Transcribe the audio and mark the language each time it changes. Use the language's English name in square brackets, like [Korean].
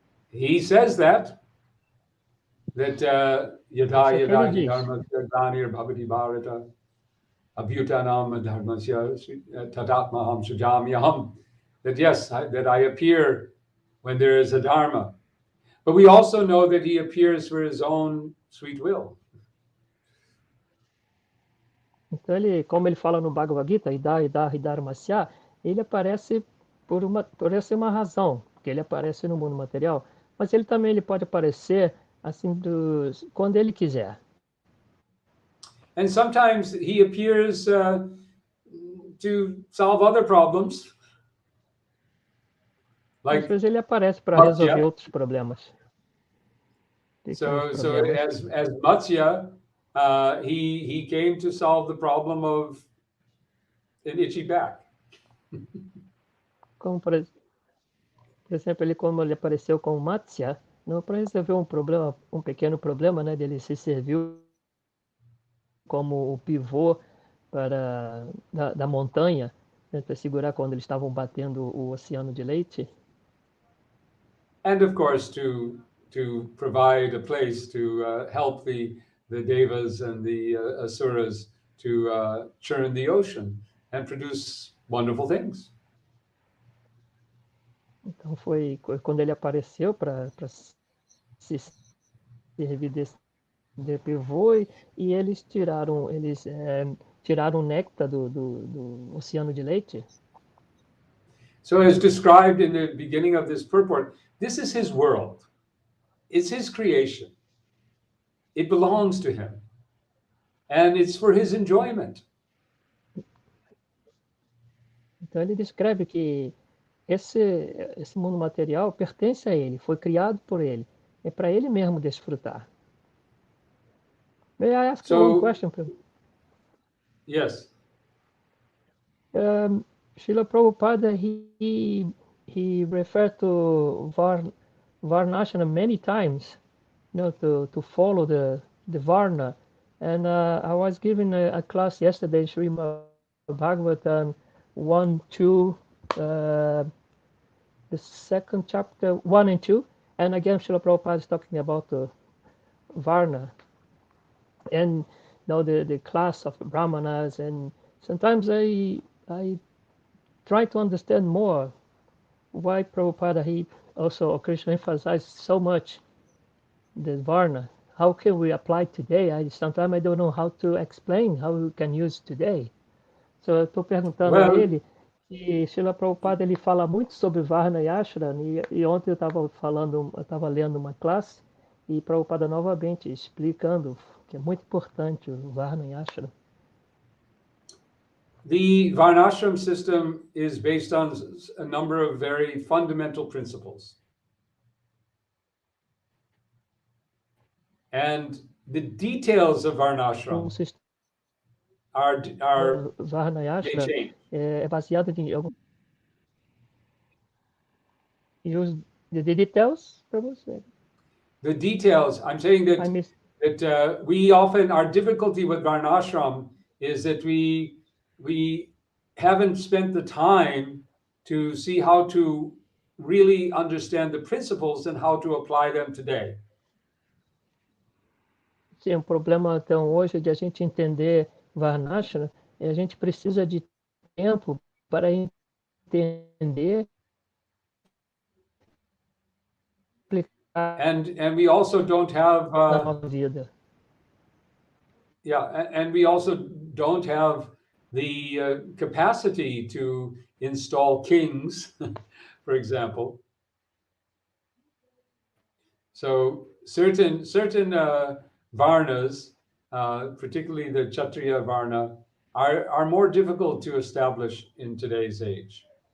[English] He says that [Sanskrit] yada yada hi dharmasya glanir bhavati bharata abhyutanam dharmasya tadatmaham sujamyaham, [English] that yes, that I appear when there is a dharma. But we also know that he appears for his own sweet will. [Portuguese] Então, como ele fala no Bhagavad Gita, Dharmasya, ele aparece por essa uma razão, porque ele aparece no mundo material, mas ele também pode aparecer assim quando ele quiser. [English] And sometimes he appears to solve other problems. [Portuguese] Às vezes ele aparece para resolver outros problems. [English] So as Matsya, he came to solve the problem of an itchy back. [Portuguese] Como por exemplo, como ele apareceu como Matsya, não para resolver um pequeno problema, né, dele se serviu como o pivô da montanha, né, para segurar quando eles estavam batendo o oceano de leite. [English] And of course to provide a place to help the devas and the asuras to churn the ocean and produce wonderful things. [Portuguese] Então foi quando ele apareceu para se servir desse pivô, e eles tiraram o néctar do oceano de leite. [English] So as described in the beginning of this purport, this is his world. It's his creation. It belongs to him. And it's for his enjoyment. [Portuguese] Então ele descreve que esse mundo material pertence a ele, foi criado por ele. É para ele mesmo desfrutar. [English] May I ask you one question, please? Yes. Srila Prabhupada, he referred to Varnashana many times, to follow the Varna. And I was giving a class yesterday, Srimad Bhagavatam 1, 2, the second chapter, 1 and 2. And again, Srila Prabhupada is talking about the Varna. And the class of Brahmanas. And sometimes I try to understand more why Prabhupada, Krishna emphasized so much the Varna. How can we apply today? Sometimes I don't know how to explain how we can use today. [Portuguese] So eu estou perguntando a ele, e Srila Prabhupada ele fala muito sobre Varna e Ashrama, e ontem eu estava lendo uma classe, e Prabhupada novamente explicando que é muito importante o Varna e Ashrama. [English] The Varnashram system is based on a number of very fundamental principles. And the details of Varnashram [Portuguese] Varna e Ashrama é baseado em [English] use the details [Portuguese] para você. [English] The details, I'm saying that we often, our difficulty with Varnashram is that we haven't spent the time to see how to really understand the principles and how to apply them today. [Portuguese] Sim, o problema então hoje é de a gente entender Varnashram, e a gente precisa de tempo para entender, aplicar [English] and we also don't have [Portuguese] na nossa vida. [English] Yeah, and we also don't have the capacity to install kings, for example. So certain varnas, particularly the Kshatriya Varna, are more difficult to establish in today's age.